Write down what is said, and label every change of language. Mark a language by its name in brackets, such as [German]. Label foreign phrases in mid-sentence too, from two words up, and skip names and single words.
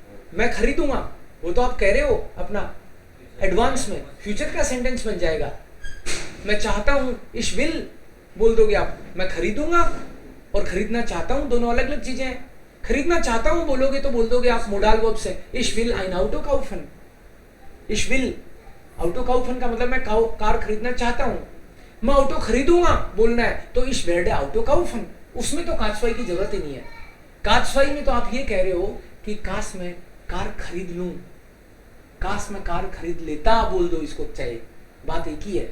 [Hindi] मैं खरीदूंगा, वो तो आप कह रहे हो अपना एडवांस में, फ्यूचर का सेंटेंस बन जाएगा। मैं चाहता हूं, [German] Ich will [Hindi] बोल दोगे आप, मैं खरीदूंगा और खरीदना चाहता हूं दोनों अलग अलग चीजें हैं। खरीदना चाहता हूं बोलोगे तो बोल दोगे आप मोडाल वर्ब से, [German] Ich will ein Auto kaufen. Ich will Auto kaufen [Hindi] का मतलब मैं कार खरीदना चाहता हूं। मैं ऑटो खरीदूंगा बोलना है तो [German] Ich werde Auto kaufen, [Hindi] उसमें तो काचवाई की जरूरत ही नहीं है। काचवाई में तो आप ये कह रहे हो कि काश मैं कार खरीद लूं, काश मैं कार खरीद लेता बोल दो, इसको चाहिए, बात एक ही है।